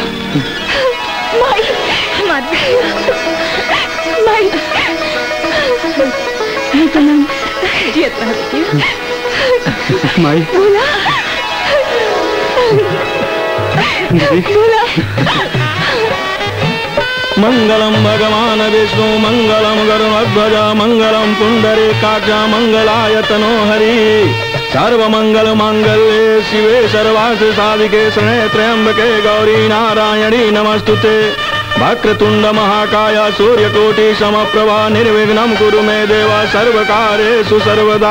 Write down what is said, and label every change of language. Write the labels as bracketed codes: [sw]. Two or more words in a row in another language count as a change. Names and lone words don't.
[bho] माई, माई, जियत रह बेटी। माई, बोला, बोला। [sa] मंगलम भगवान विष्णु मंगलम गरुड़ध्वज मंगलम पुंडरीकाक्ष मंगलायतनो हरि सर्वमंगल मांगल्ये शिवे सर्वार्थ साधिके शरण्ये त्र्यंबके गौरी नारायणी नमस्तुते वक्रतुंड महाकाय सूर्यकोटि समप्रभा निर्विघ्नं कुरु मे देव सर्वकार्येषु सर्वदा।